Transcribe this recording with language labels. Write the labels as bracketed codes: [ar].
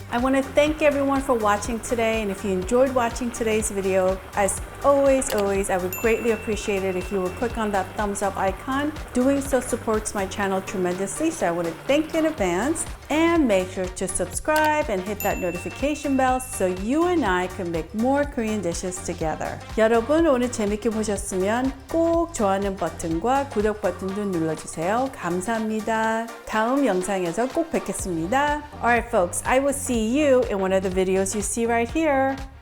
[en] I want to thank everyone for watching today. And if you enjoyed watching today's video, as always, I would greatly appreciate it if you would click on that thumbs up icon. Doing so supports my channel tremendously. So I want to thank you in advance. And make sure to subscribe and hit that notification bell so you and I can make more Korean dishes together. [ko] 여러분 오늘 재밌게 보셨으면 꼭 좋아하는 버튼과 구독 버튼도 눌러주세요. 감사합니다. 다음 영상에서 꼭 뵙겠습니다. [en] Alright folks, I will see you in one of the videos you see right here.